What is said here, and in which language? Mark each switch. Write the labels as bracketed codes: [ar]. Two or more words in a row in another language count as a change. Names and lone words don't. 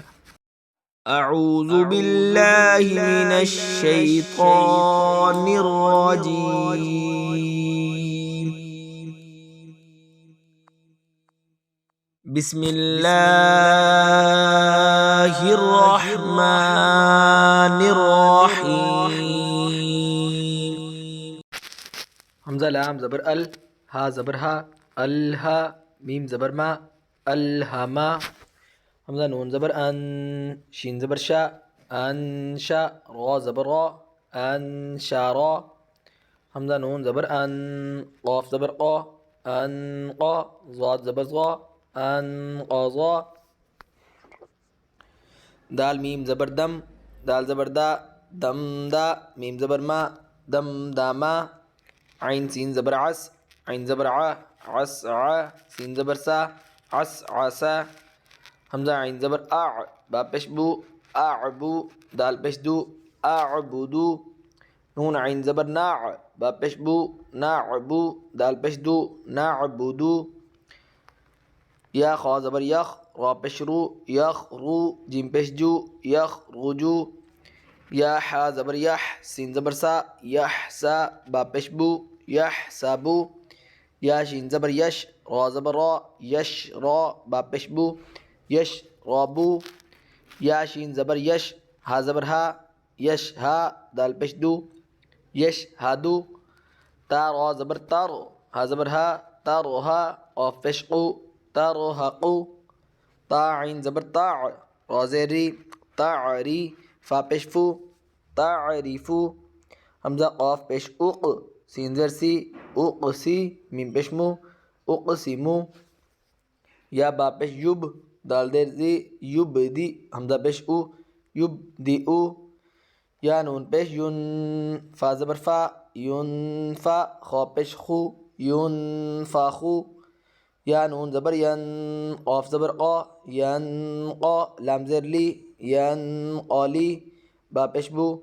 [ar] اعوذ باللہ من الشیطان الرجیم، بسم اللہ الرحمن الرحیم۔ [ur] حمزہ لام زبر ال، ہا زبر ہا، الہا، میم زبر ما، الہما، حمزہ نون زبر ان، شین زبر شا، انشا، را زبر را، انشارا، حمزہ نون زبر ان، قاف زبر قا، انقا، ضاد زبر ضا، انقضا، دال میم زبر دم، دال زبر دا، دم دا، میم زبر ما، دم داما، عین سین زبر عس، عین زبر ع، عس ع، سین زبر سا، عس عسا، حمزہ عین زبر اع، با پیش بو، اعبو، دال پیش دو، اعبدو، نون عین زبر ناع، با پیش بو، ناعبو، دال پیش دو، ناعبدو، یا خا زبر یخ، را پیش رو، یخرو، جیم پیش جو، یخرجو، یا حا زبر یح، سین زبر سا، یحسا، با پیش بو، یحسبو، یا شین زبر یش، را زبر را، یش را، با پیش بو، یش رابو، یا شین زبر یش، ہا زبر ہا، یش ہا، دال پیش دو، یش ہادو، تا را زبر تر، ہا زبر ہا، تر ہا، قاف پیش قو، ترحقو، تا عین زبر طاع، را زیر ری، تعری، فا پیش فو، تعریفو، حمزہ قاف پیش اق، سین زیر سی، اقسی، میم پیش مو، اقسمو، یا با پیش یب، دال دیر زی، یبدی، حمزہ پیش او، یبدئو، یا نون پیش ین، فا زبر فا، ینفا، خا پیش خو، ینفخو، یا نون زبر ین، قاف زبر قا، ینقا، لام زیر لی، ینقالی، با پیش بو،